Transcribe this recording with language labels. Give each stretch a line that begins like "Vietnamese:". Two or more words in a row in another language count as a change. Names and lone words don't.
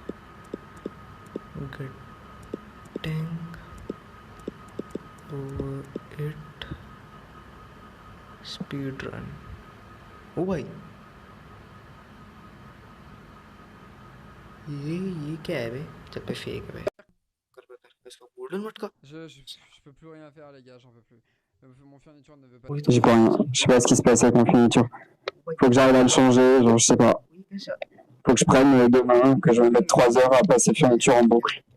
English: Getting over it speed run.
Hindi: ओ भाई ये क्या है बे? जब पे फेक है बे। कर इसका गोल्डन मटका।
French: Je peux plus rien faire les gars, j'en peux plus. Mon furniture ne veut pas. Oui, J'y peux rien. Je sais pas ce qui se passe avec ma furniture. Faut que j'arrive à le changer, genre je sais pas. Faut que je prenne demain, que je me mette 3 heures à passer furniture en boucle.